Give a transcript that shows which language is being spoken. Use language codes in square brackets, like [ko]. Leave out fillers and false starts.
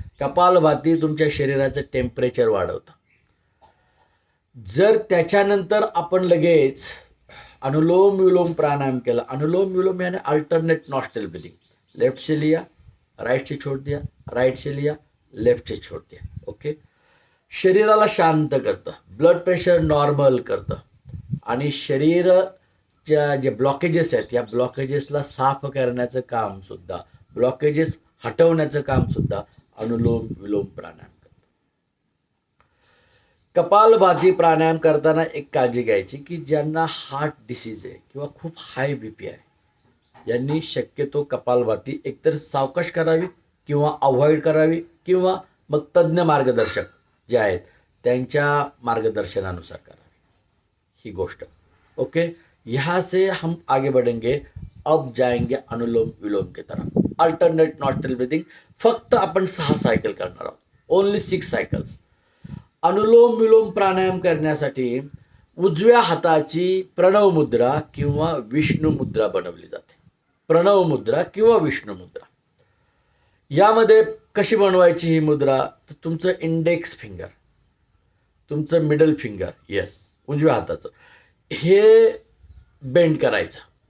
[mr] कपालभाती तुमच्या शरीराचं टेम्परेचर वाढवतं. जर त्याच्यानंतर आपण लगेच अनुलोम विलोम प्राणायाम केला, अनुलोम विलोम यानी अल्टरनेट नॉस्ट्रल ब्रीदिंग. [hi] लेफ्ट से लिया, राइट से छोड़ दिया, राइट से लिया, लेफ्ट से छोड़ दिया. [en] Okay. [mr] शरीराला शांत करतं, ब्लड प्रेशर नॉर्मल करतं आणि शरीराच्या जे ब्लॉकेजेस आहेत या ब्लॉकेजेसला साफ करण्याचं काम सुद्धा, ब्लॉकेजेस हटवण्याचं काम सुद्धा अनुलोम विलोम प्राणायाम करतं. कपालभाती प्राणायाम करताना एक काळजी घ्यायची की ज्यांना हार्ट डिसीज आहे किंवा खूप हाय बीपी आहे, यांनी शक्यतो कपालभाती एकतर सावकाश करावी किंवा अवॉइड करावी किंवा मग तज्ज्ञ मार्गदर्शक जे आहेत त्यांच्या मार्गदर्शनानुसार करावी ही गोष्ट. [hi] ओके. यहाँ से हम आगे बढ़ेंगे. अब जाएंगे अनुलोम विलोम की तरफ. Alternate nostril breathing. [mr] फक्त आपण 6 सायकल करणार आहोत, [en] Only 6 cycles. [mr] अनुलोम विलोम प्राणायाम करण्यासाठी उजव्या हाताची प्रणव मुद्रा किंवा विष्णू मुद्रा बनवली जाते. प्रणव मुद्रा किंवा विष्णू मुद्रा. यामध्ये कशी बनवायची ही मुद्रा, तर तुमचं इंडेक्स फिंगर, तुमचं मिडल फिंगर, येस उजव्या हाताचं, हे बेंड करायचं.